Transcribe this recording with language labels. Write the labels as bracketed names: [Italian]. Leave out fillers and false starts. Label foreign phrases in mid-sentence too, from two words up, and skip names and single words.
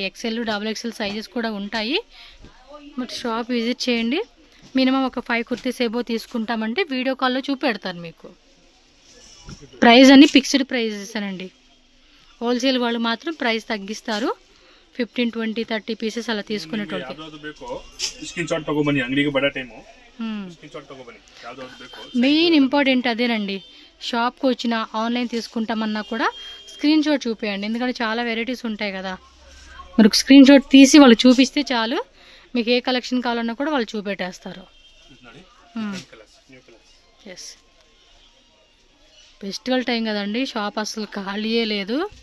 [English] XL double XL sizes [Telugu] కూడా ఉంటాయి. మరి [English] shop visit [Telugu] చేయండి. మినిమం ఒక 5 కుర్తీస్ ఏబో తీసుకుంటామంటే వీడియో కాల్లో చూపెడతారు మీకు. ప్రైస్ అన్ని [English] fixed prices [Telugu] అండి. హోల్సేల్ వాళ్ళు మాత్రం ప్రైస్ తగ్గిస్తారు. 15, 20, 30 పీసెస్ ಅಲ್ಲ తీసుకునేటోళ్ళకి. [Kannada] ಯಾವುದು ಬೇಕೋ [English] screen shot [Kannada] ತಗೊಬನ್ನಿ. ಅಂಗಡಿಗೆ ಬಡ ಟೈಮು [English] screen shot [Kannada] ತಗೊಬನ್ನಿ. ಯಾವುದು ಬೇಕೋ [English] main important [Telugu] అదేనండి. షాప్కి వచ్చిన ఆన్లైన్ తీసుకుంటామన్నా కూడా [English] screen shot [Telugu] చూపేయండి. ఎందుకంటే చాలా వెరైటీస్ ఉంటాయి కదా. మీరు [English] screen shot [Telugu] తీసి వాళ్ళు చూపిస్తే చాలు. మీకు ఏ కలెక్షన్ కావాలన్నా కూడా వాళ్ళు చూపెట్టేస్తారు. ఎస్, [English] festival time [Telugu] కదండి, షాప్ అసలు ఖాళీయే లేదు.